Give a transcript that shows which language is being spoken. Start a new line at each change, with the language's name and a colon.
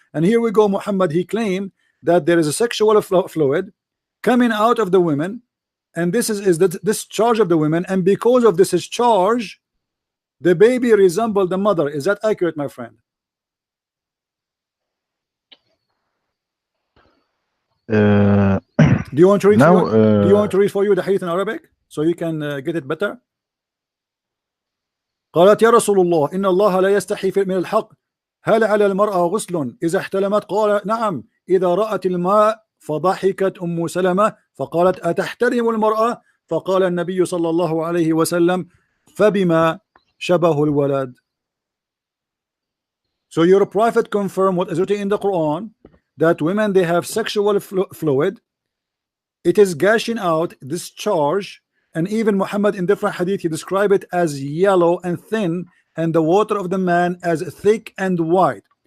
English: And here we go, Muhammad, he claimed that there is a sexual fluid coming out of the women, and this is the discharge of the women, and because of this discharge the baby resembled the mother. Is that accurate, my friend? Uh, Do you want to read now, do you want to read for you the hadith in Arabic so you can get it better?
Arabic: قالت يا رسول الله إن الله لا يستحي من الحق هل على المرأة غسل إذا احتلمت؟ قال نعم إذا رأت الماء. فضحكت أم سلمة فقالت أتحترم المرأة؟ فقال النبي صلى الله عليه وسلم فبما شبه الولد.
English: So your prophet confirmed what is written in the Quran, that women, they have sexual fluid, it is gushing out, discharge, and even Muhammad in different hadith he described it as yellow and thin, and the water of the man as thick and white.